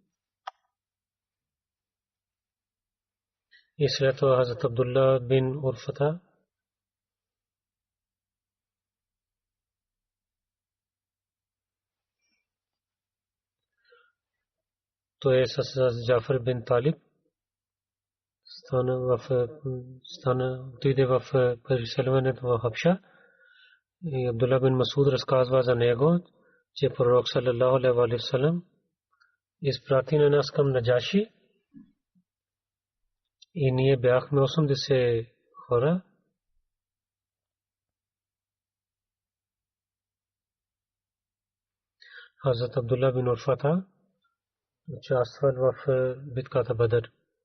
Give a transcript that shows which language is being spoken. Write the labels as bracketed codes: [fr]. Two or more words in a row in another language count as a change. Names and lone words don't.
[bg] И след това Хазрат Абдулла бин Урфата той е с Джафар бин Талиб отиде в преселването в Хабша. И Абдулла бин Масуд разказва за него, че пророк [ar] صلى الله عليه وسلم [bg] изпрати на нас към Наджаши и ние бяхме 80 хора. Хазрат Абдулла бин Урфата участвал в битката Бадър.